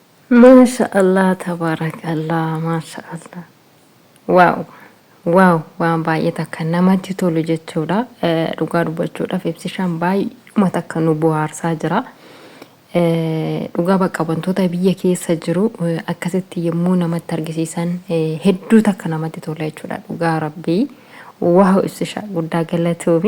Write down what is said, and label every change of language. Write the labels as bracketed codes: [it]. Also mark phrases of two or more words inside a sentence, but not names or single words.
[ar] ما شاء الله تبارك الله ما شاء الله. [om] واو واو waan baay'ee takka namatti tolu jechuudha. Dhugaa dubbachuudhaaf ibsishaan baay'uma takka nu bohaarsaa jira. Dhugaa bakka wantoota biyya keessa jiru akkasitti yommuu namatti argisiisan hedduu takka namatti tola jechuudha. Dhugaa rabbii waaw ibsishaa guddaa galatoomi.